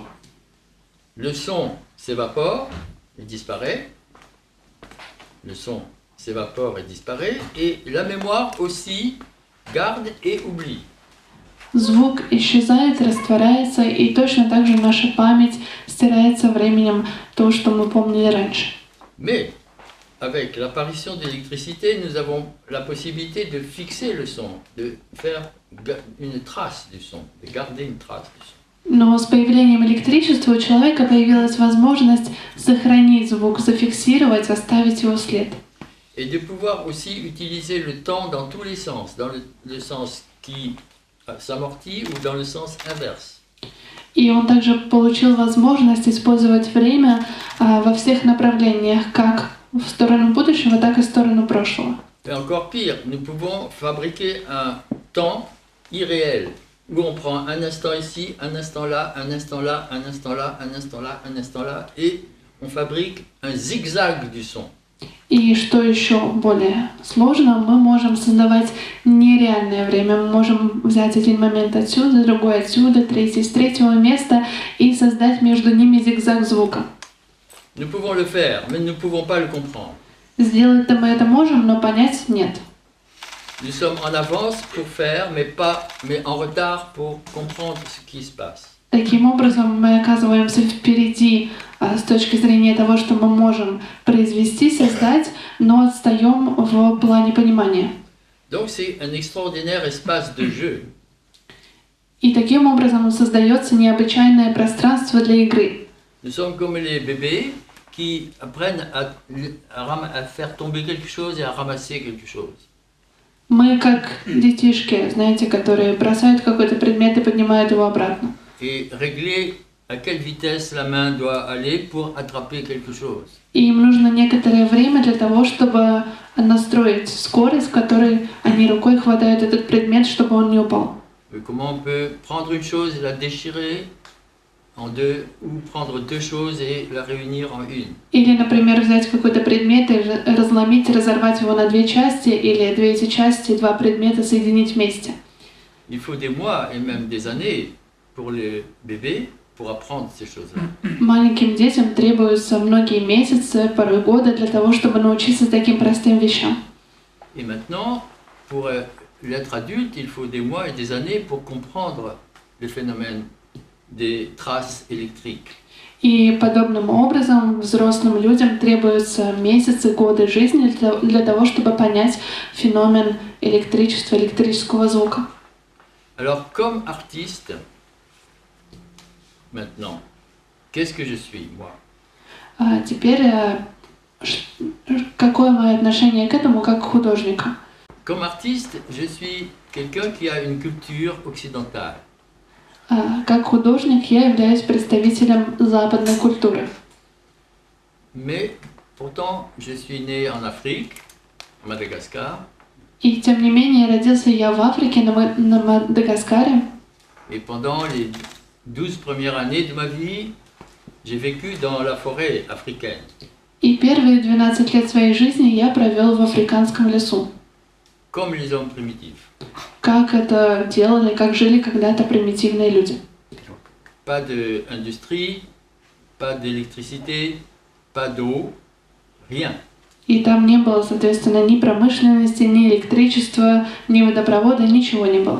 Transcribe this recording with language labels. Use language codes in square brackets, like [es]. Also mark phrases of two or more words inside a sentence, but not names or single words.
[fr] Le son s'évapore, il disparaît. Le son s'évapore et disparaît. Et la mémoire aussi garde et oublie. [ru] Звук исчезает, растворяется, и точно так же наша память стирается временем то, что мы помнили раньше. [fr] Mais avec l'apparition de l'électricité, nous avons la possibilité de fixer le son, de faire une trace du son, de garder une trace du son. [ru] Но с появлением электричества у человека появилась возможность сохранить звук, зафиксировать, оставить его след. [fr] Et de pouvoir aussi utiliser le temps dans tous les sens, dans le sens qui s'amortit ou dans le sens inverse. [ru] И он также получил возможность использовать время во всех направлениях, как в сторону будущего, так и в сторону прошлого. [fr] Et encore pire, nous pouvons fabriquer un temps irréel, où on prend un instant ici, un instant là, un instant là, un instant là, un instant là, un instant là, et on fabrique un zigzag du son. [ru] И что еще более сложно, мы можем создавать нереальное время. Мы можем взять один момент отсюда, другой отсюда, третий с третьего места и создать между ними зигзаг звука. [fr] Nous pouvons le faire, mais nous ne pouvons pas le comprendre. [ru] Сделать-то мы это можем, но понять нет. [fr] Nous sommes en avance pour faire, mais en retard pour comprendre ce qui se passe. [ru] Таким образом, мы оказываемся впереди с точки зрения того, что мы можем произвести, создать, но отстаем в плане понимания. [fr] Donc c'est un extraordinaire espace de jeu. [ru] И таким образом создается необычайное пространство для игры. [fr] Nous sommes comme les bébés qui apprennent à faire tomber quelque chose et à ramasser quelque chose. [ru] Мы как детишки, знаете, которые бросают какой-то предмет и поднимают его обратно. [fr] Et régler à quelle vitesse la main doit aller pour attraper quelque chose. [ru] И им нужно некоторое время для того, чтобы настроить скорость, с которой они рукой хватают этот предмет, чтобы он не упал. [fr] Et comment on peut prendre une chose et la déchirer en deux, ou prendre deux choses et la réunir en une. [ru] Или, например, взять какой-то предмет и разломить, разорвать его на две части, или две эти части, два предмета соединить вместе. [fr] Il faut des mois et même des années pour les bébés pour apprendre ces choses-là. [ru] Маленьким детям требуются многие месяцы, порой годы для того, чтобы научиться таким простым вещам. [fr] Et maintenant, pour l'être adulte, il faut des mois et des années pour comprendre le phénomène des traces électriques. [ru] И подобным образом взрослым людям требуются месяцы, годы жизни для того, чтобы понять феномен электричества, электрического звука. [fr] Alors, comme artiste, maintenant, qu'est-ce que je suis, moi? [ru] А теперь, какое мое отношение к этому как к художнику? [fr] Comme artiste, je suis quelqu'un qui a une culture occidentale. [ru] Как художник я являюсь представителем западной культуры. [fr] Mais pourtant, je suis né en Afrique, à Madagascar, [ru] И тем не менее, родился я в Африке, на Мадагаскаре. [fr] et pendant les 12 premières années de ma vie, j'ai vécu dans la forêt africaine. [ru] И первые 12 лет своей жизни я провел в африканском лесу. [fr] comme les hommes primitifs. [ru] как это делали, как жили когда-то примитивные люди. [fr] Pas d'industrie, pas d'électricité, pas d'eau, rien. [ru] И там не было, соответственно, ни промышленности, ни электричества, ни водопровода, ничего не было.